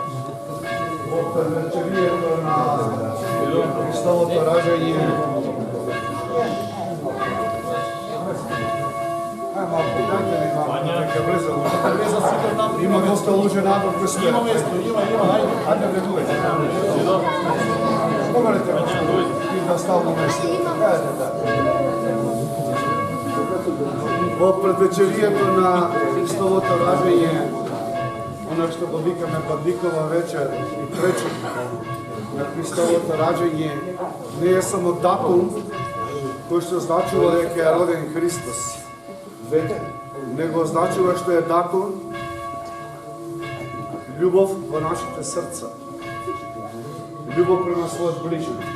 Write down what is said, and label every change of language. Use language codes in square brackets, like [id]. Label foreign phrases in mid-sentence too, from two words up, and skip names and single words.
[bg] Христовото раждanje малко, дайте ни малко, [mk] нека влезе луѓе. Влеза сите там. Има доста луѓе надвор кои стојат. Има место, има, ајде. Ајде влегувате. Померете, и да ставно место. Ајде, да. Во предвечерието на Христовото ражење, оно што го викаме Бадникова вечер и пречер на Христовото раѓање не е само датум кој што значува дека е роден Христос, него значува што е датум љубов во нашите срца, љубов према својот ближен.